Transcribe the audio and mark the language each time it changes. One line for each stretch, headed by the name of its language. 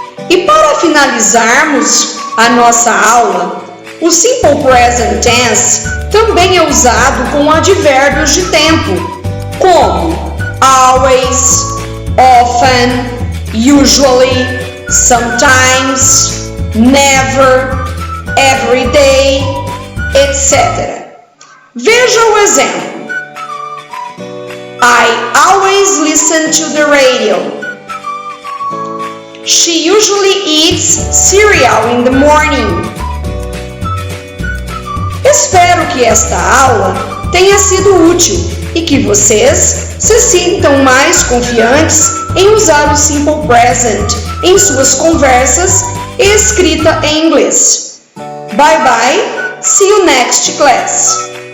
Portuguese: E para finalizarmos a nossa aula, o Simple Present Tense também é usado com advérbios de tempo, como always, often, usually, sometimes, never, every day, etc. Veja o exemplo.
English: I always listen to the radio. She usually eats cereal in the morning.
Portuguese: Espero que esta aula tenha sido útil e que vocês se sintam mais confiantes em usar o Simple Present em suas conversas e escrita em inglês.
English: Bye bye, see you next class.